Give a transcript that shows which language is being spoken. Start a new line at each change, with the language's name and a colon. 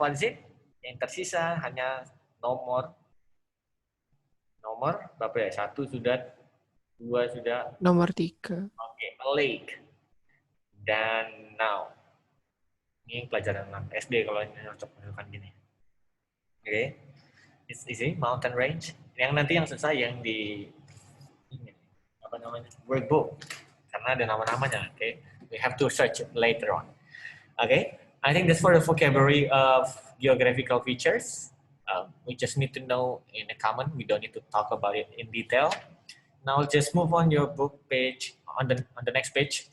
English: What is it?
Indonesian: Yang tersisa hanya nomor berapa ya? 1 sudah, 2 sudah. Nomor 3.
English: Oke, a lake. Dan now.
Indonesian: Ini pelajaran 6 SD kalau ini cocok misalkan gini. Oke.
English: It's easy, mountain range.
Indonesian: Yang nanti yang susah yang di ini, apa namanya? Workbook. Karena ada nama-namanya, oke.
English: We have to search later on. Okay, I think that's for the vocabulary of geographical features. We just need to know in a common. We don't need to talk about it in detail. Now just move on your book page on the next page.